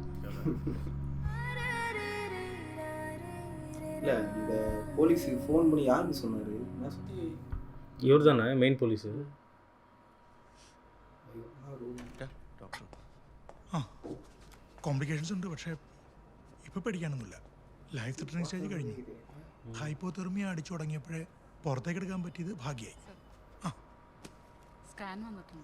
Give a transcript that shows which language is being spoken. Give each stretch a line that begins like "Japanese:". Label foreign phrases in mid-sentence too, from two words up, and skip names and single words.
Tamil: இல்லை இந்த போலீஸுக்கு ஃபோன் பண்ணி யாருக்கு சொன்னார்? இவர் தானே மெயின் പോലീസ്.
Malayalam: ആ കോംപ്ലിക്കേഷൻസ് ഉണ്ട്, പക്ഷേ ഇപ്പോൾ പേടിക്കാനൊന്നുമില്ല.
English: life threatening stage
Malayalam: കഴിഞ്ഞു. ഹൈപ്പോതെർമിയ അടിച്ചു തുടങ്ങിയപ്പോഴേ പുറത്തേക്ക് എടുക്കാൻ പറ്റിയത് ഭാഗ്യമായി. ആ സ്കാൻ വന്നിട്ടുണ്ട്.